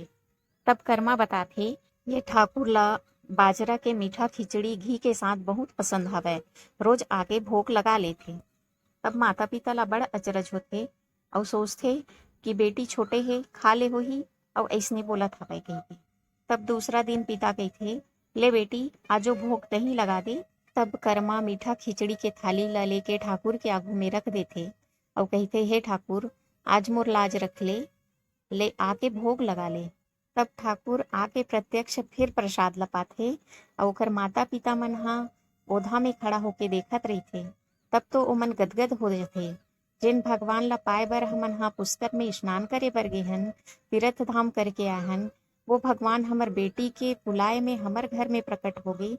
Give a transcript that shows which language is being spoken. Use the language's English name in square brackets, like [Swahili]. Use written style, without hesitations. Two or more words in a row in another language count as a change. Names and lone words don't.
[Chhattisgarhi] तब कर्मा बताथे ये ठाकुर ला बाजरा के मीठा खिचड़ी घी के साथ बहुत पसंद हवय, रोज आके भोग लगा लेथे। तब माता पिता ला बड़ा अचरज होथे और सोचथे कि बेटी छोटे हे खा ले होही और ऐसने बोलत हवय कही के। तब दूसरा दिन पिता कहिथे ले बेटी आजो भोग तही लगा दे। तब कर्मा मीठा खिचड़ी के थाली ला लेके ठाकुर के आगू में रख देथे और कहते हे ठाकुर आज मोर लाज रख ले आके भोग लगा ले। तब ठाकुर आके प्रत्यक्ष फिर प्रसाद ला पाथे और ओकर माता पिता मन हा ओधा में खड़ा होके देखत रहिथे। तब तो ओमन गदगद हो जाथे, जिन भगवान ला पाए बर हमन हा पुष्कर में स्नान करे बर गे हन, तीर्थ धाम करके आए हन, वो भगवान हमर बेटी के बुलाए में हमर घर में प्रकट हो गई।